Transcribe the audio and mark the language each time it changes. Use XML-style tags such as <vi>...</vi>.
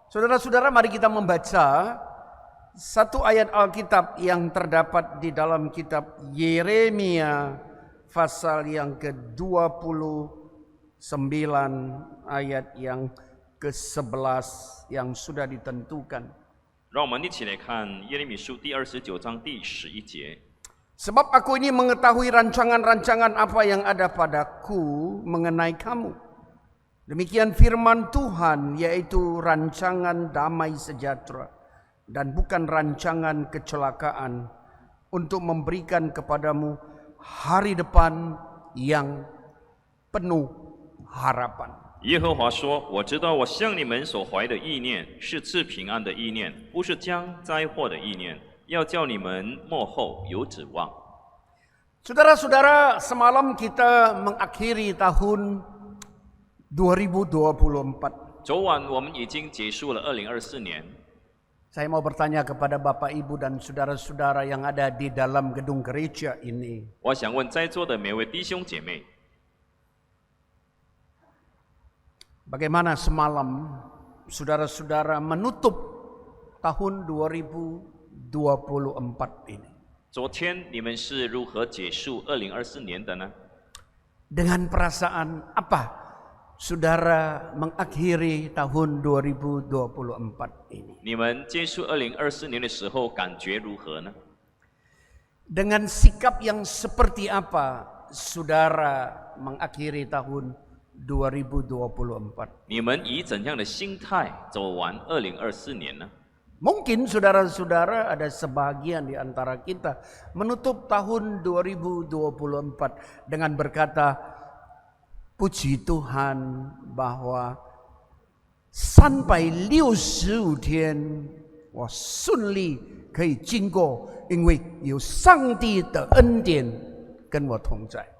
<id>Saudara-saudara, mari kita membaca satu ayat Alkitab yang terdapat di dalam kitab Yeremia pasal yang ke-29 ayat yang ke-11 yang sudah ditentukan.</id> <zh>让我们一起来看耶利米书第29章第11节。</zh> <id>Sebab aku ini mengetahui rancangan-rancangan apa yang ada padaku mengenai kamu. Demikian firman Tuhan, yaitu rancangan damai sejahtera dan bukan rancangan kecelakaan, untuk memberikan kepadamu hari depan yang penuh harapan.</id> <zh>耶和华说：“我知道我向你们所怀的意念是赐平安的意念，不是将灾祸的意念，要叫你们末后有指望。”</zh> <id>Saudara-saudara, semalam kita mengakhiri tahun 2024.</id> <zh>昨晚我们已经结束了2024年。</zh> <id>Saya mau bertanya kepada Bapak, Ibu, dan saudara-saudara yang ada di dalam gedung gereja ini.</id> <zh>我想问在座的每位弟兄姐妹，</zh> <id>Bagaimana semalam saudara-saudara menutup tahun 2024 ini?</id> <zh>昨天你们是如何结束2024年的呢？</zh> <id>Dengan perasaan apa saudara mengakhiri tahun 2024 ini?</id> <zh>你们结束2024年的时候感觉如何呢？</zh> <id>Dengan sikap yang seperti apa saudara mengakhiri tahun 2024?</id> <zh>你们以怎样的心态走完2024年呢？</zh> <id>Mungkin saudara-saudara ada sebagian di antara kita menutup tahun 2024 dengan berkata, puji Tuhan bahwa sampai</id> <zh>65天我顺利可以经过，因为有上帝的恩典跟我同在。</zh>